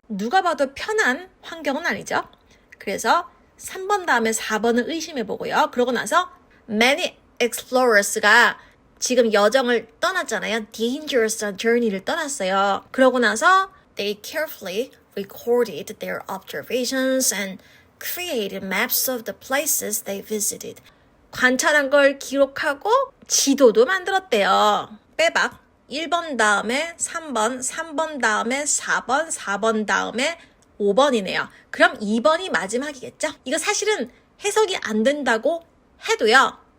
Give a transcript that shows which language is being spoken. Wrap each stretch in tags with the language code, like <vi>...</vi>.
<ko>누가 봐도 편한 환경은 아니죠. 그래서 3번 다음에 4번을 의심해보고요. 그러고 나서</ko> <en>many explorers</en> <ko>가 지금 여정을 떠났잖아요.</ko> <en>dangerous journey를</en> <ko>떠났어요. 그러고 나서</ko> <en>they carefully recorded their observations and created maps of the places they visited.</en> <ko>관찰한 걸 기록하고 지도도 만들었대요. 빼박 1번 다음에 3번, 3번 다음에 4번, 4번 다음에 5번이네요. 그럼 2번이 마지막이겠죠? 이거 사실은 해석이 안 된다고 해도요.</ko>